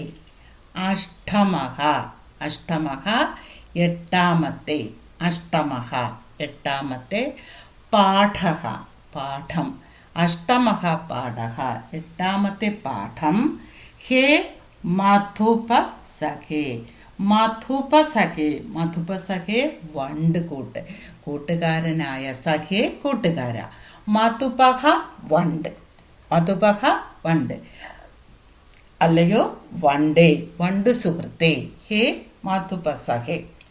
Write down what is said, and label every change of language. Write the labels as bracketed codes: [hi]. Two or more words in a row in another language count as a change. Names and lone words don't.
[sa] अष्टमः एट्टामते अष्टमः एट्टामते पाठः पाठम् अष्टमः पाठः एट्टामते पाठं हे मधुपसखे। [ml] മധുപസഖേ വണ്ട് കൂട്ടുകാരനായ സഖേ കൂട്ടുകാര. മധുപഹ വണ്ട് അല്ലയോ വണ്ടേ വണ്ട് സുഹൃത്തേ. [sa] हे मधुपसखे.